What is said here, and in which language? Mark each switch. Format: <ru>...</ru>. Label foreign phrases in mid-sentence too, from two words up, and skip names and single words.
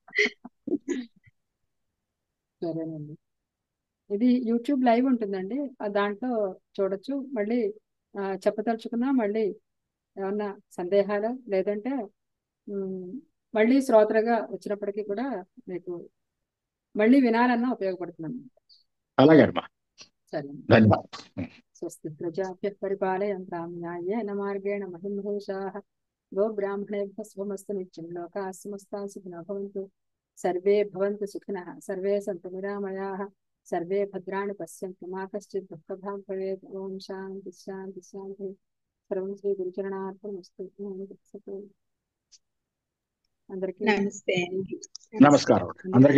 <te>సరేనండి, ఇది యూట్యూబ్ లైవ్ ఉంటుందండి, దాంట్లో చూడొచ్చు. మళ్ళీ చెప్పదలుచుకున్నా మళ్ళీ ఏమన్నా సందేహాలు లేదంటే మళ్ళీ శ్రోతలుగా వచ్చినప్పటికీ కూడా మీకు మళ్ళీ వినాలన్నా ఉపయోగపడుతున్నాను. అలాగే సరే, ధన్యవాదాలు.</te> <sa>స్వస్తి ప్రజాభ్యః పరిపాలయంతాం న్యాయేన మార్గేణ మహిం మహేషాః. గో బ్రాహ్మణేభ్యః శుభమస్తు నిత్యం. లోకాః సమస్తాః సుఖినో భవంతు. సర్వే భవంతు సుఖినః. సర్వే సంతు నిరామయాః. సర్వే భద్రాణి పశ్యంతు. మా కశ్చిత్ దుఃఖభాగ్ భవేత్. ఓం శాంతి శాంతి శాంతి. సర్వం శ్రీ గురుచరణార్పణమస్తు.</sa> <te>అందరికీ నమస్తే. నమస్కారం. అందరికీ</te>